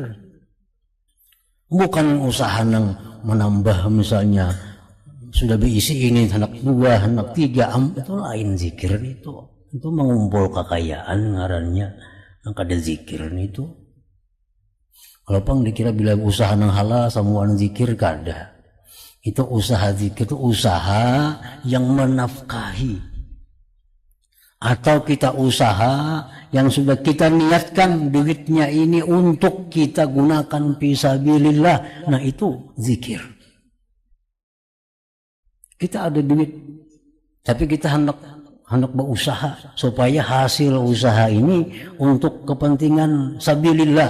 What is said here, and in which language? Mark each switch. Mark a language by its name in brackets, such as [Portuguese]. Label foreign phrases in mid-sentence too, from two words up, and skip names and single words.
[Banjar] Bukan usaha nang menambah misalnya sudah berisi ini anak dua, anak tiga, itu lain zikir itu mengumpul kekayaan ngarannya yang kada zikir itu. Kalau pang dikira bila usaha nang halal samuan zikir kada. Itu usaha zikir itu usaha yang menafkahi. Atau kita usaha yang sudah kita niatkan duitnya ini untuk kita gunakan fisabilillah. Nah itu zikir. Kita ada duit, tapi kita hendak berusaha supaya hasil usaha ini untuk kepentingan sabilillah.